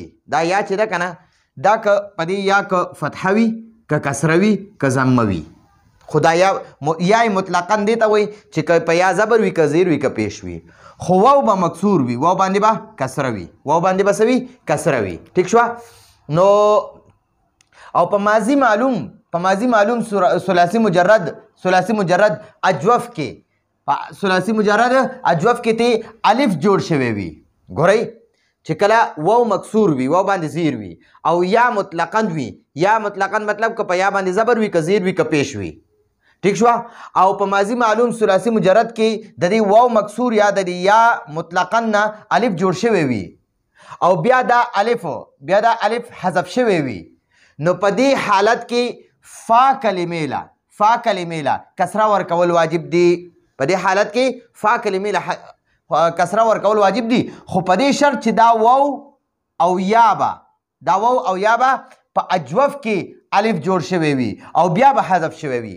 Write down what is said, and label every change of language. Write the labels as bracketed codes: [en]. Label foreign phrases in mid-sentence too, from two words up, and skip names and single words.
[ps] دا یا چې ده که نه، دا که په دې یا که فتحه وي، که کسره وي، که ضمه وي. خو دا یا مطلقاً دی ته وایي چې که په یا زبر وي، که زیر وي، که پیش وي. خو واو به مکسور وي، واو باندې به کسره وي، واو باندې به څه وي؟ کسره وي. ټیک شوه؟ نو او په ماضي معلوم ثلاثي مجرد اجوف کې، په ثلاثي مجرد اجوف کې ته الف جوړ شوی وي. ګورئ چې کله واو مکسور وي، واو باندې زیر وي، او یا مطلقاً وي. یا مطلقاً مطلب که په یا باندې زبر وي، که زیر وي، که پیش وي. ټیک شوه؟ او په ماضي معلوم ثلاثي مجرد کې د دې واو مکسور یا د دې یا مطلقاً نه الف جوړ شوی وي، او بیا دا الف حذف شوی وي. نو په دې حالت کې فا کلمې له کسره ورکول واجب دي. په دې حالت کې فا کلمې له کسره ورکول واجب دي، خو په دې شرط چې دا واو او یا به په اجوف کې الف جوړ شوی وي او بیا به حذف شوی وي.